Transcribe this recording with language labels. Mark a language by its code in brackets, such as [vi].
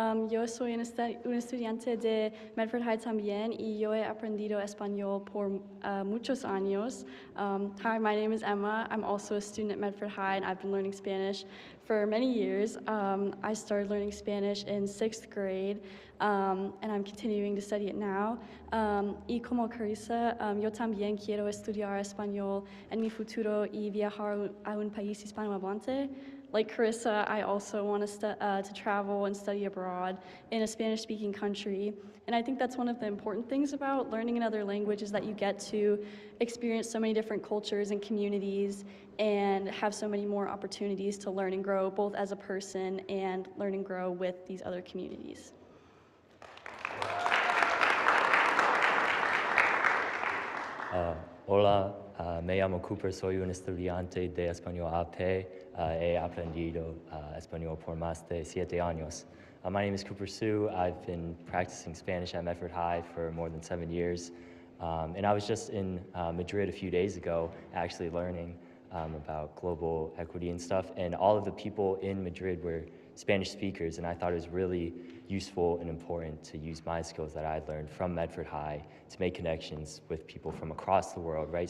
[es] Yo soy una estudiante de Medford High también y yo he aprendido español por muchos años. [en] Hi, my name is Emma. I'm also a student at Medford High and I've been learning Spanish for many years. I started learning Spanish in 6th grade and I'm continuing to study it now. [es] Y como Carissa, yo también quiero estudiar español en mi futuro y viajar a un país hispanohablante. [en] Like Carissa, I also want to travel and study abroad in a Spanish-speaking country. And I think that's one of the important things about learning another language is that you get to experience so many different cultures and communities and have so many more opportunities to learn and grow both as a person and learn and grow with these other communities. [es] Hola, me llamo Cooper, soy un estudiante de español AP. He aprendido español por más de 7 años. [en] My name is Cooper Sue. I've been practicing Spanish at Medford High for more than 7 years. And I was just in Madrid a few days ago actually learning about global equity and stuff. And all of the people in Madrid were Spanish speakers, and I thought it was really useful and important to use my skills that I learned from Medford High to make connections with people from across the world, right?